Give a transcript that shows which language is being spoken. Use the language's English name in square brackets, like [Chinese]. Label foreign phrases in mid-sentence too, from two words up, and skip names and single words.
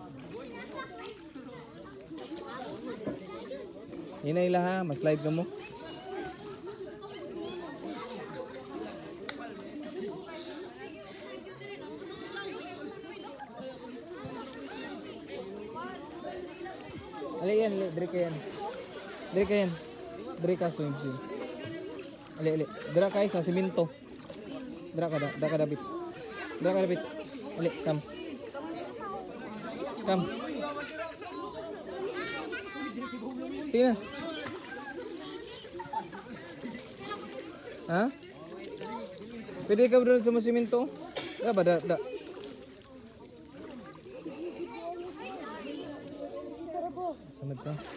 [Hiligaynon] Hinay lang ha, mas-slide ka mo. Ali yan, ali, diri ka yan. Diri ka yan. Diri ka swim. Ali, ali. Dira ka sa simento. Dira ka David. Dira ka David. Ali, come. Come. Sige na. Ha? Pwede ka bro sa simento? Da ba? Da. Samad ka.